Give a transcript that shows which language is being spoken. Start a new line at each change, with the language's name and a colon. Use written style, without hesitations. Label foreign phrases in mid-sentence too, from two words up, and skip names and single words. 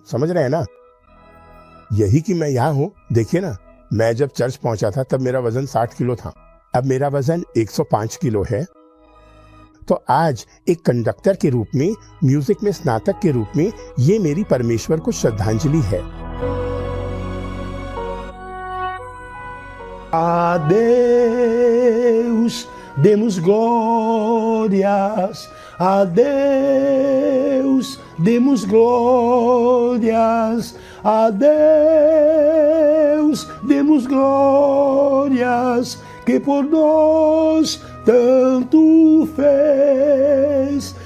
Hindi: समझ रहे हैं ना? यही कि मैं यहाँ हूं। देखिए ना, मैं जब चर्च पहुंचा था तब मेरा वजन 60 किलो था। अब मेरा वजन 105 किलो है। तो आज एक कंडक्टर के रूप में, म्यूजिक में स्नातक के रूप में, ये मेरी परमेश्वर को श्रद्धांजलि है।
Portuguese: A Deus demos glórias, a Deus demos glórias, a Deus demos glórias, que por nós tanto fez.